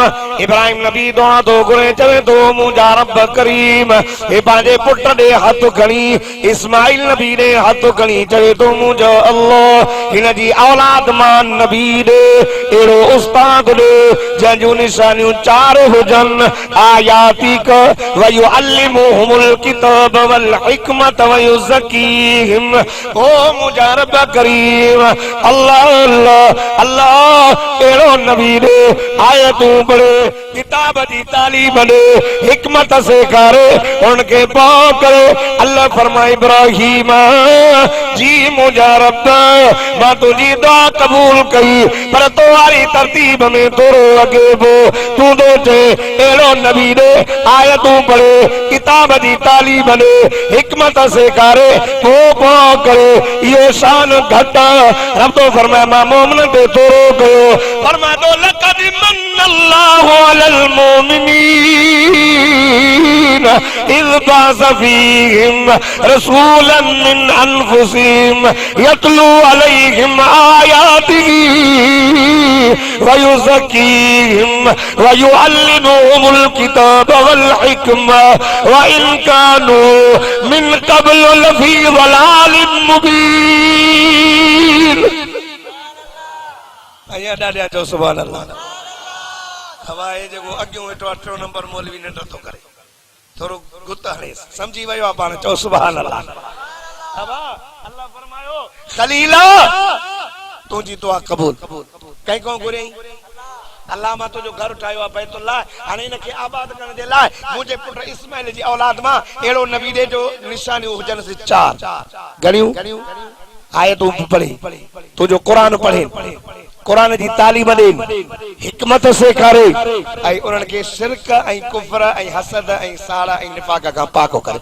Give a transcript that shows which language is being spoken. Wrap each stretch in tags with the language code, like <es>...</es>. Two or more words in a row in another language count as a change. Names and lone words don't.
<sd>इब्राहिम नबी दुआ तो घुरे चवे तो मुंहिंजा रब करीम हे पंहिंजे पुट ॾे हथ खणी इस्माइल नबी ॾे हथ खणी चवे तो मुंहिंजो अल्लाह हिन जी औलाद मां नबी ॾे अहिड़ो उस्ताद ॾे जंहिंजूं निशानियूं चार हुजनि</sd> <ar>آياتك ويعلمهم الكتاب والحكمة ويزكيهم.</ar> <sd>ओ मुंहिंजा रब करीम अल्लाह अल्लाह अल्लाह अहिड़ो नबी ॾे आयतूं पढ़े किताब जी तालीम ॾे हिकमत सेखारे उनखे पाउ करे। अल्लाह फरमाए इब्राहीम जी मुंहिंजा रब मां तुंहिंजी दुआ क़बूल कई पर तोवारी तरतीब में थोरो अॻे पो तूं तो चए अहिड़ो नबी ॾे आयतूं पढ़े किताब जी तालीम ॾे हिकमत सेखारे पोइ पाउ करे इहो शान घटि रब तो फरमाए मां मोमिन ते थोरो कयो। फरमाए तो</sd> <ar>لقد من الله على المؤمنين إذ بعث فيهم رسولا من أنفسهم يتلو عليهم آياته ويزكيهم ويعلمهم الكتاب والحكمة وإن كانوا من قبل لفي ضلال مبين.</ar> <sd>अया ॾाढा चओ</sd> <ar>سبحان الله.</ar> <sd>हवाए जेको अॻियों वेठो 8 नंबर मौलवी न नथो करे थोरो गुत हणे समझी वियो आहे पाण चओ</sd> <ar>سبحان الله.</ar> <sd>हवा अल्लाह फरमायो खलीला तुंहिंजी दुआ क़बूल कंहिं को घुरियईं अल्लाह मां तुंहिंजो घर ठाहियो आहे बैतुल्लाह हाणे हिनखे आबाद करण जे लाइ मुंहिंजे पुट इस्माइल जी औलाद मां अहिड़ो नबी ॾे जो निशानियूं हुजनि से 4 घणियूं आयतूं पढ़े तुंहिंजो क़ुरान पढ़े क़ुरान जी तालीम ॾे हिकमत सेखारे ऐं उन्हनि खे शिरक ऐं कुफ्र ऐं हसद ऐं साड़ ऐं निफाक खां पाको करे।</sd>